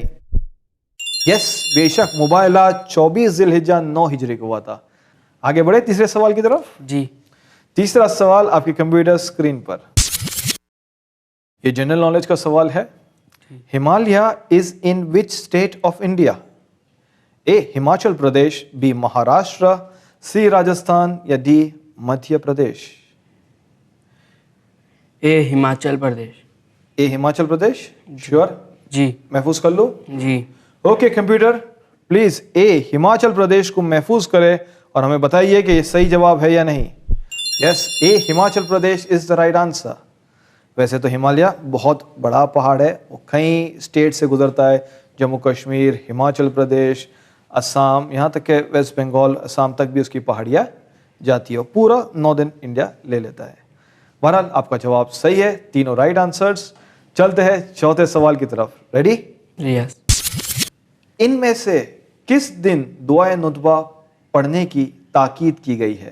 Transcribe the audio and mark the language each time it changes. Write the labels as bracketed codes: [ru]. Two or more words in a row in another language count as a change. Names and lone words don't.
[ur] یس، بے شک مباہلہ 24 ذی الحجہ 9 ہجری کو ہوا تھا. آگے بڑھے تیسرے سوال کی طرف. جی. تیسرا سوال آپ کی [en] computer screen [ur] پر. یہ [en] general knowledge [ur] کا سوال ہے. [en] Himalaya is in which state of India? [ur] اے ہماچل پردیش، بی مہاراشٹر، سی راجستھان، یا ڈی مدھیہ پردیش؟ اے ہماچل پردیش. اے ہماچل پردیش. شیور؟ جی. محفوظ کر لو. جی. [en] OK computer, please [ur] اے ہماچل پردیش کو محفوظ کرے اور ہمیں بتائیے کہ یہ صحیح جواب ہے یا نہیں. [en] Yes, A Himachal Pradesh is the right answer. [ur] ویسے تو ہمالیہ بہت بڑا پہاڑ ہے، وہ کئی اسٹیٹ سے گزرتا ہے، جموں کشمیر، ہماچل پردیش، اسام، یہاں تک کہ ویسٹ بنگال، اسام تک بھی اس کی پہاڑیاں جاتی ہے، پورا ناردرن انڈیا لے لیتا ہے. بہرحال آپ کا جواب صحیح ہے، تینوں [en] right answers. [ur] چلتے ہیں چوتھے سوال کی طرف. ریڈی؟ یس. ان میں سے کس دن دعائے ندبہ پڑھنے کی تاکید کی گئی ہے؟